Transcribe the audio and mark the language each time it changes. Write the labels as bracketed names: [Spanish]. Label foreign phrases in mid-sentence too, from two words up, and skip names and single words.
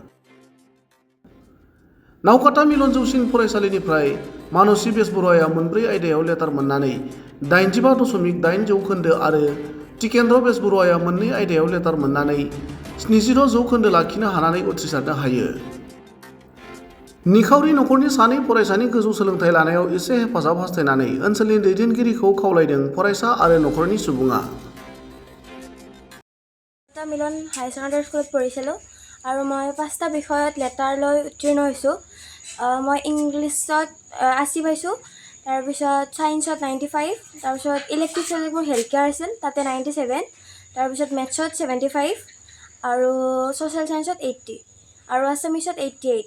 [Bodo] नावकाटा मिलन जौसिन फरायसालिनिफ्राय मानस्रि बेसबरुवाया मोनब्रै आयदायाव लेटार मोननानै 85.8 जौखोन्दो आरो टिकेन्द्र बेसबरुवाया मोननै आयदायाव लेटार मोननानै 76 जौखोन्दो लाखिनो हानानै उथ्रिसारनो हायो। निखावरि नखरनि सानै फरायसानि गोजौ सोलोंथाइ लानायाव एसे हेफाजाब हास्थायनानै ओनसोलनि दैदेनगिरिखौ खावलायदों फरायसा आरो नखरनि सुबुङा। [Assamese] মিলন হাই ছেকেণ্ডাৰী স্কুলত পঢ়িছিলোঁ আৰু মই 5টা বিষয়ত লেটাৰ লৈ উত্তীৰ্ণ হৈছোঁ। মই ইংলিছত 80 পাইছোঁ, তাৰপিছত ছায়েন্সত 95, তাৰপিছত [English] elective subject [Assamese] মোৰ [English] health care [Assamese] আছিল তাতে 97, তাৰপিছত মেথছত 75 আৰু [English] social science [Assamese] 80 আৰু আছামিছত 88।